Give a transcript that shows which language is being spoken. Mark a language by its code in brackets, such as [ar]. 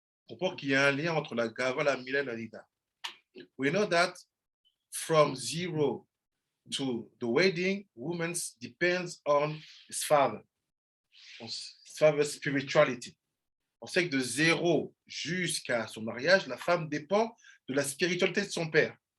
[fr] On pense qu'il y a un lien entre la Gava, la Mila, et la Nida. [en] We know that from 0 to the wedding, woman depends on his father's spirituality. [fr] On sait que de 0 jusqu'à son mariage, la femme dépend de la spiritualité de son père.